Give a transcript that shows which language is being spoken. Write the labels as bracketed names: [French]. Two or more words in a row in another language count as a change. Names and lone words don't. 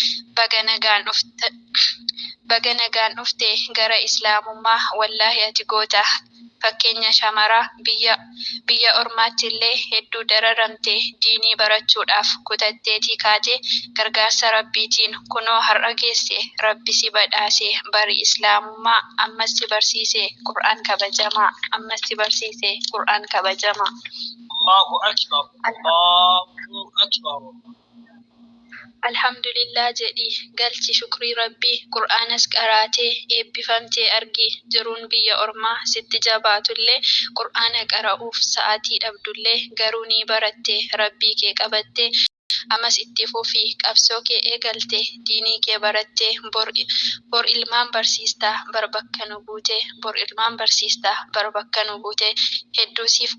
[Oromo] baga nagaan dhufte gara islaamummaa wallaahi ati goota fakkeenya shamaraa biyya ormaatti illee hedduu dararamte diinii barachuudhaaf kutatteetii kaate gargaarsa rabbiitiin kunoo har'a geesse rabbi si badhaase bari islaamummaa ammas si barsiise qur'aan kabajamaa ammas si barsiise qur'aan kabajamaa. [Arabic] الله أكبر الله أكبر. [Oromo] Alhamdulillah jedhi galchi shukrii rabbii qur'aanas qaraatee eebbifamtee argi jiruun biyya ormaa sitti jabaatullee qur'aana qara'uuf sa'aatii dhabdullee garuu ni baratte rabbii kee qabatte amas itti fufii qabsoo kee eegalte diinii kee baratte bor ilmaan barsiistaa bar bakka nu buute bor ilmaan barsiistaa bar bakka nu buute hedduu siif